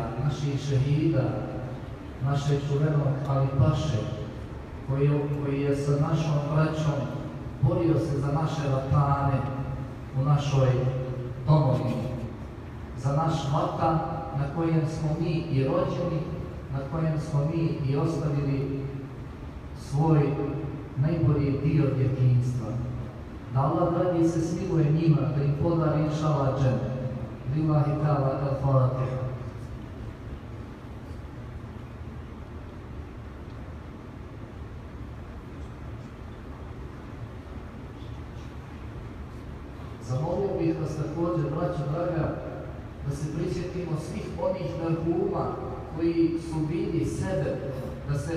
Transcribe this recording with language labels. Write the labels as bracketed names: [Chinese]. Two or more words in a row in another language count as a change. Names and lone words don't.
[Bosnian] naših šehida, našeg čuvenog Ali Paše, koji je sa našom braćom borio se za naše vatane u našoj domovini, za naš vatan na kojem smo mi i rođeni, na kojem smo mi i ostavili svoj najbolji dio djetinjstva. Da Allah dragi se smiluje njima, da im podari inšala džene. [Arabic] لله تعالى الفاتحة. [Bosnian] Zamolio bih vas također, braćo draga, da se prisjetimo svih onih merhuma koji su bili sebe da se